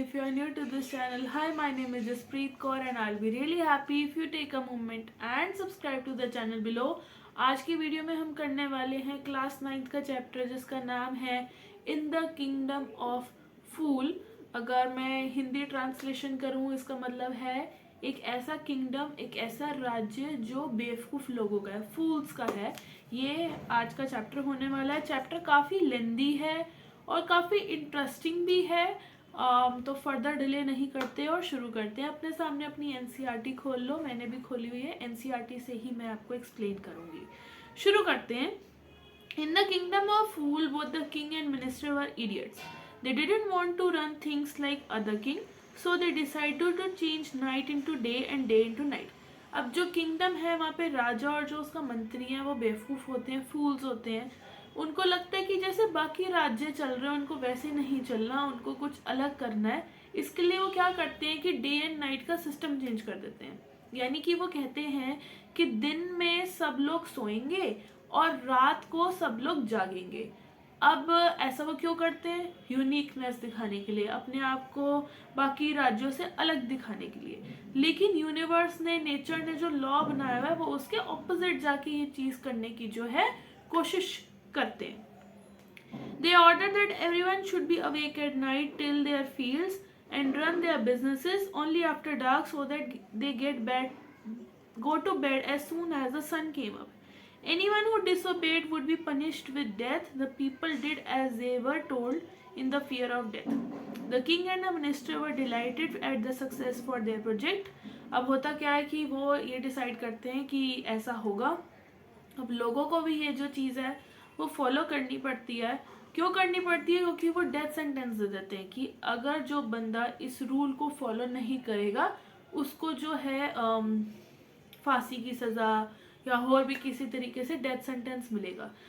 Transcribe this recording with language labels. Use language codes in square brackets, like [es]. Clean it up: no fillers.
[en] If you are new to this channel, hi, my name is Jaspreet Kaur and I'll be really happy if you take a moment and subscribe to the channel below. [hi] आज की video में हम करने वाले हैं class 9th का chapter जिसका नाम है इन द किंगडम ऑफ फूल। अगर मैं हिंदी ट्रांसलेशन करूँ इसका मतलब है एक ऐसा किंगडम, एक ऐसा राज्य जो बेवकूफ़ लोगों का है, फूल्स का है। ये आज का चैप्टर होने वाला है। चैप्टर काफ़ी लेंदी है और काफ़ी इंटरेस्टिंग भी है। तो [en] further delay [hi] नहीं करते और शुरू करते हैं। अपने सामने अपनी एनसीईआरटी खोल लो, मैंने भी खोली हुई है। एनसीईआरटी से ही मैं आपको एक्सप्लेन करूँगी। शुरू करते हैं। [en] In the kingdom of Fool, both the king and minister were idiots. They didn't want to run things like other king, so they decided to change night into day and day into night. [hi] अब जो kingdom है वहाँ पे राजा और जो उसका मंत्री है वो बेवकूफ़ होते हैं, फूल्स होते हैं। उनको लगता है कि जैसे बाकी राज्य चल रहे हैं उनको वैसे नहीं चलना, उनको कुछ अलग करना है। इसके लिए वो क्या करते हैं कि डे एंड नाइट का सिस्टम चेंज कर देते हैं। यानी कि वो कहते हैं कि दिन में सब लोग सोएंगे और रात को सब लोग जागेंगे। अब ऐसा वो क्यों करते हैं? यूनिकनेस दिखाने के लिए, अपने आप को बाकी राज्यों से अलग दिखाने के लिए। लेकिन यूनिवर्स ने, नेचर ने जो लॉ बनाया हुआ है वो उसके ऑपोजिट जाके ये चीज़ करने की जो है कोशिश करते हैं। [en] They order that everyone should be awake at night till their fields and run their businesses only after dark so that they go to bed as soon as the sun came up. Anyone who disobeyed would be punished with death. The people did as they were told in the fear of death. The king and the minister were delighted at the success for their project. [hi] अब होता क्या है कि वो ये decide करते हैं कि ऐसा होगा। अब लोगों को भी ये जो चीज़ है वो फॉलो करनी पड़ती है। क्यों करनी पड़ती है? क्योंकि वो डेथ सेंटेंस दे देते हैं कि अगर जो बंदा इस रूल को फॉलो नहीं करेगा उसको जो है फांसी की सज़ा या और भी किसी तरीके से डेथ सेंटेंस मिलेगा।